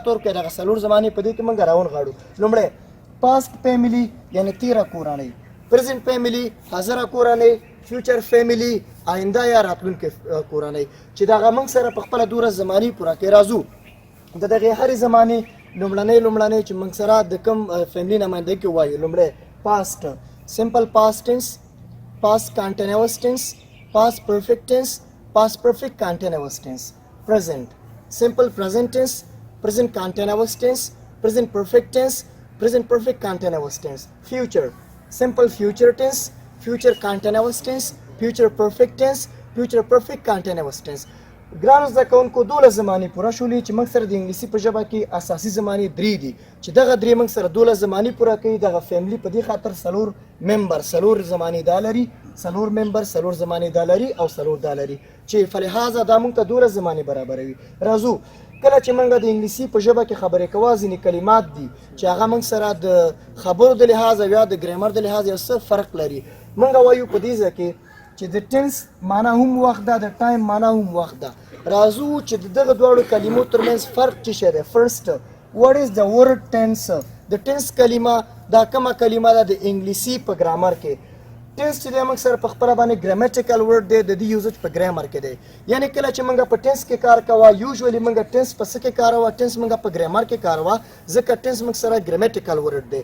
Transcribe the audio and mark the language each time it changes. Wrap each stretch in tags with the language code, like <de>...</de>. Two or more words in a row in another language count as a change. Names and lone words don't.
<ps>ورکړو دغه 4 زمانې په دې کې موږ راونغاړو لومړی</ps> <en>past family</en> <ps>یعنې تیره کورنۍ</ps> <en>present family</en> <ps>حاضره کورنۍ</ps> <en>future family</en> <ps>آینده یا راتلونکې کورنۍ چې دغه موږ سره په خپله 12 زمانې پوره کې راځو د دغې هرې زمانې لومړنۍ چې موږ سره د کوم فیملي نمایندګي وایو لومړی</ps> <en>past simple past tense past continuous tense past perfect tense past perfect continuous tense present simple present tense present continuous tense present perfect tense present perfect continuous tense future simple future tense future continuous tense future perfect tense future perfect continuous tense</en> <ps>ګرانو زده کوونکو 12 زمانې پوره شولې چې موږ سره د انګلیسي په ژبه کې اساسي زمانې 3 دي چې دغه 3 موږ سره 12 زمانې پوره کوي دغه فیملي په دې خاطر 4 ممبر 4 زمانې دا لري څلور ممبر څلور زمانې دا لري او څلور دا لري چې فلهذا دا موږ ته 12 زمانې برابروي. راځو کله چې موږ د انګلیسي په ژبه کې خبرې کوو ځینې کلمات دي چې هغه موږ سره د خبرو د لحاظه یا د ګرامر د لحاظه یو څه فرق لري. موږ وایو په دې ځای کې چې د ټنس معنا هم وخت ده، د ټایم معنا هم وخت ده. راځو چې دغه دواړو کلمو ترمنځ فرق څه شی دی.</ps> <en>فرست what is the word tense؟</en> <ps>د ټنس کلمه دا کومه کلمه ده د انګلیسي په ګرامر کې. ټنس چې دی موږ سره په خپله باندې</ps> <en>grammatical word</en> <ps>دی، د دې یوزج په ګرامر کې دی. یعنې کله چې موږ په ټنس کې کار کوو یوزولي موږ ټنس په څه کې کاروو؟ ټنس موږ په ګرامر کې کاروو ځکه ټنس موږ سره</ps> <en>grammatical word</en> <ps>دی.</ps>